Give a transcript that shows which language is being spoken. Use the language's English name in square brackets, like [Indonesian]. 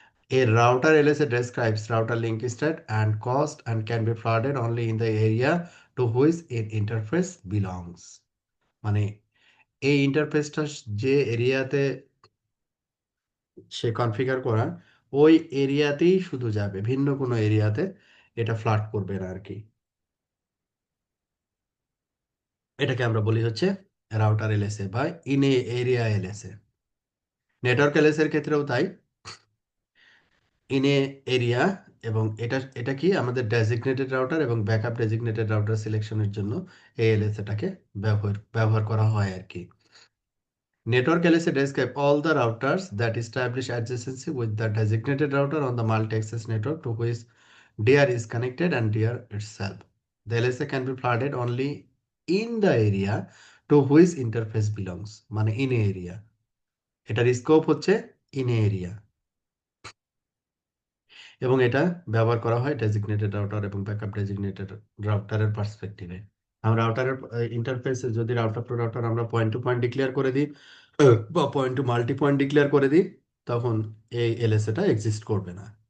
[English] A router LSA describes router link state and cost and can be flooded only in the area to which an interface belongs. [Bangla] মানে এই ইন্টারফেসটা যে এরিয়াতে সে configure করা, ওই এরিয়াতেই শুধু যাবে, ভিন্ন কোনো এরিয়াতে এটা ফ্লাড করবে না আর কি। এটাকে আমরা বলি হচ্ছে রাউটার এলএসএ বা in area LSA. Network LSA এর ক্ষেত্রেও তাই, ইন এ এরিয়া, এবং এটা এটা কি আমাদের ডেজিগনেটেড রাউটার এবং ব্যাকআপ ডেজিগনেটেড রাউটার সিলেকশনের জন্য এএলএস এটাকে ব্যবহার করা হয় আর কি। [English] Network LSA describe all the routers that establish adjacency with the designated router on the multi-access network to which DR is connected and DR itself. The LSA can be flooded only in the area to which interface belongs, [Bangla] মানে in area, এটার scope হচ্ছে in area, এবং এটা ব্যবহার করা হয় designated router এবং backup designated রাউটারের পার্সপেক্টিভে। আমরা রাউটারের ইন্টারফেসে যদি রাউটার টু রাউটার আমরা পয়েন্ট টু পয়েন্ট ডিক্লেয়ার করে দিই, বা point two multi point declare করে দিই, তখন এই এলএসএটা এক্সিস্ট করবে না।